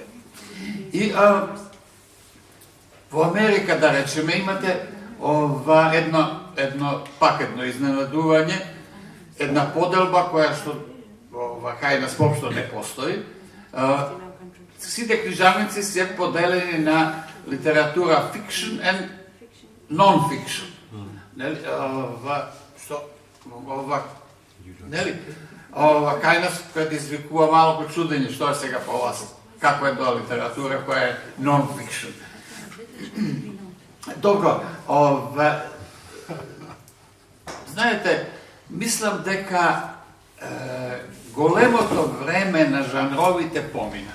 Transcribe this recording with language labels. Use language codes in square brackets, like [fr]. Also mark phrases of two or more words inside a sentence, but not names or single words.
[mk] И во Америка, да речеме, имате едно изненадување, една поделба која што кај нас воопшто не постои. Сите книжарници се поделени на литература [en] fiction and non-fiction. [mk] Нели, кај нас предизвикува малку чудење, што е сега по вас? Како е тоа литература која е non-fiction? Добро, знаете, мислам дека големото време на жанровите помина.